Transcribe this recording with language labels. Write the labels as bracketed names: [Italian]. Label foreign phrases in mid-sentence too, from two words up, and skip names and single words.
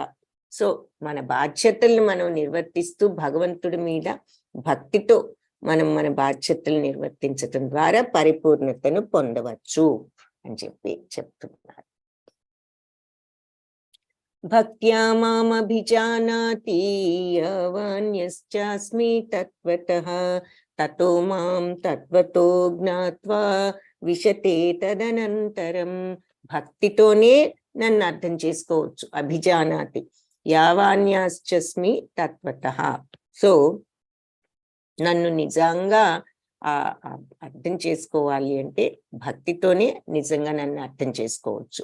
[Telugu] సో మన బాధ్యతలను మనం నిర్వర్తిస్తూ భగవంతుడి మీద భక్తితో మనం మన బాధ్యతలు నిర్వర్తించటం ద్వారా పరిపూర్ణతను పొందవచ్చు అని చెప్తున్నారు. [Sanskrit] भक्त्या मामभिजानाति यावान्यश्चास्मि तत्वतः ततो मां तत्वतो ज्ञात्वा विशते तदनंतरं. [Telugu] భక్తితోనే నన్ను అర్థం చేసుకోవచ్చు. [Sanskrit] अभिजानाति यावान्यश्चास्मि तत्वतः. [Telugu] సో నన్ను నిజంగా అర్థం చేసుకోవాలి అంటే భక్తితోనే నిజంగా నన్ను అర్థం చేసుకోవచ్చు.